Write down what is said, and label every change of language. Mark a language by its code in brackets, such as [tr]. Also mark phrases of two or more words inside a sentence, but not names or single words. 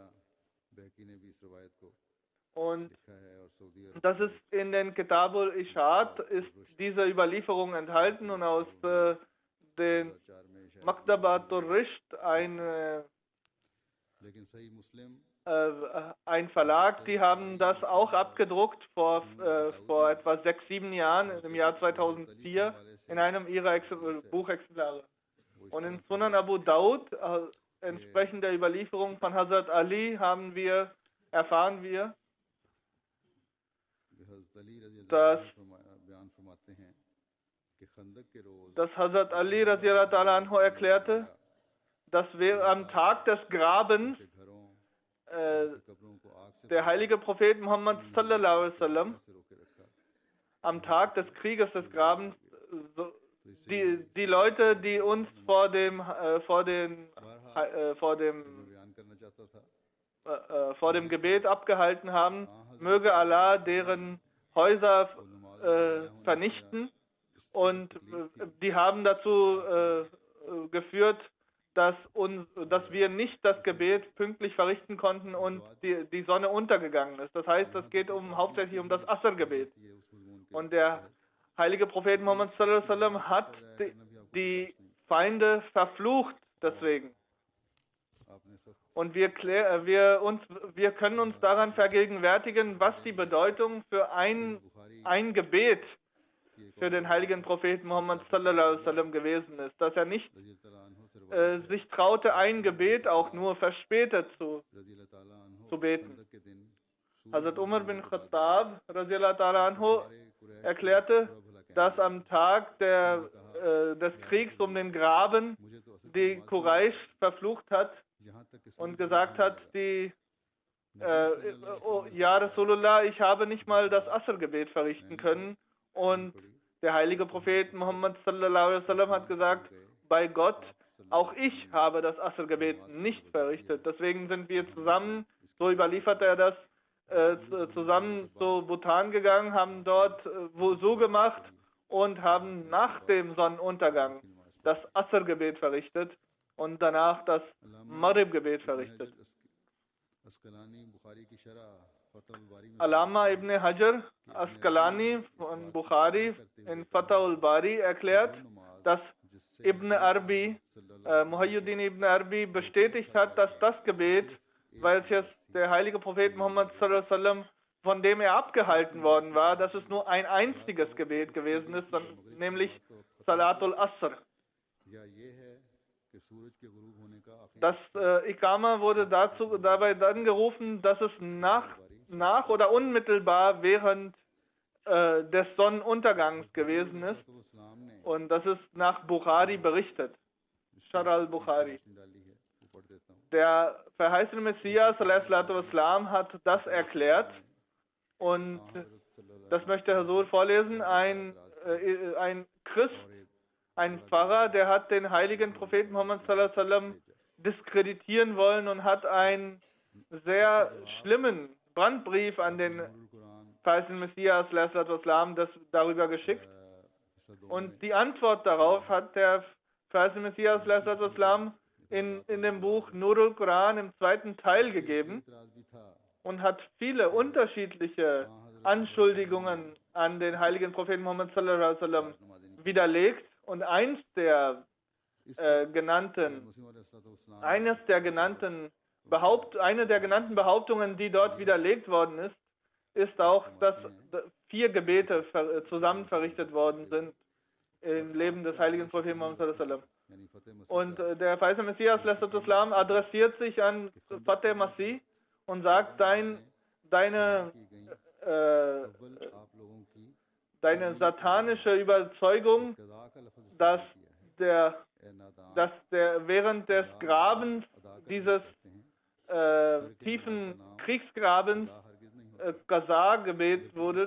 [de] Und das ist in den Kitabul Ishad, ist diese Überlieferung enthalten und aus den Maktabatul Risht ein Verlag, die haben das auch abgedruckt vor etwa 6, 7 Jahren, im Jahr 2004, in einem ihrer Buchexemplare. Und in Sunan Abu Daud, entsprechend der Überlieferung von Hazrat Ali, erfahren wir, dass Hazrat Ali [ar] رضي الله تعالى عنه [de] erklärte, dass wir am Tag des Grabens der heilige Prophet Muhammad [ar] صلى الله عليه وسلم [de] am Tag des Krieges des Grabens die Leute, die uns vor dem Gebet abgehalten haben, möge Allah deren Häuser vernichten, und die haben dazu geführt, dass wir nicht das Gebet pünktlich verrichten konnten und die Sonne untergegangen ist. Das heißt, es geht hauptsächlich um das Asr-Gebet. Und der heilige Prophet Muhammad [ar] صلى الله عليه وسلم [de] hat die Feinde verflucht deswegen. Und wir können uns daran vergegenwärtigen, was die Bedeutung für ein Gebet für den heiligen Propheten Muhammad [ar] صلى الله عليه وسلم [de] gewesen ist, dass er nicht sich traute, ein Gebet auch nur verspätet zu beten. Hazrat Umar bin Khattab [ar] رضي الله تعالى عنه [de] erklärte, dass am Tag des Kriegs um den Graben die Quraysh verflucht hat und gesagt hat, [ar] يا رسول الله, [de] ich habe nicht mal das Asr-Gebet verrichten können. Und der heilige Prophet Muhammad [ar] صلى الله عليه وسلم [de] hat gesagt, bei Gott, auch ich habe das Asr-Gebet nicht verrichtet. Deswegen sind wir zusammen, so überliefert er das, zusammen zu Bhutan gegangen, haben dort Wuzu gemacht und haben nach dem Sonnenuntergang das Asr-Gebet verrichtet und danach das Maghrib-Gebet verrichtet. Allama ibn Hajar Asqalani von Bukhari in Fatah al-Bari erklärt, dass Muhyiddin ibn Arabi bestätigt hat, dass das Gebet, welches der heilige Prophet Muhammad [ar] صلى الله عليه وسلم, [de] von dem er abgehalten worden war, dass es nur ein einziges Gebet gewesen ist, nämlich [ar] صلاة العصر. [de] Das Iqama wurde dabei dann gerufen, dass es nach oder unmittelbar während des Sonnenuntergangs gewesen ist, und das ist nach Bukhari berichtet. Shar al-Bukhari. Der verheißene Messias [ar] صلى الله عليه وسلم [de] hat das erklärt, und das möchte Herr Sur vorlesen. Ein Christ, ein Pfarrer, der hat den heiligen Propheten Muhammad [ar] صلى الله عليه وسلم [de] diskreditieren wollen und hat einen sehr schlimmen Brandbrief an den verheißenen Messias [ar] صلى الله عليه وسلم [de] darüber geschickt. Und die Antwort darauf hat der verheißene Messias [ar] صلى الله عليه وسلم [de] in dem Buch Nurul Quran im 2. Teil gegeben und hat viele unterschiedliche Anschuldigungen an den heiligen Propheten Muhammad [ar] صلى الله عليه وسلم [de] widerlegt. Und eine der genannten Behauptungen, die dort widerlegt worden ist, ist auch, dass 4 Gebete zusammen verrichtet worden sind im Leben des heiligen Propheten Muhammad [ar] صلى الله عليه وسلم. [de] Und der verheißene Messias [ar] صلى الله عليه وسلم [de] adressiert sich an Fateh Masih und sagt, deine satanische Überzeugung, dass der während des Grabens, dieses tiefen Kriegsgrabens, Qaza gebetet wurde.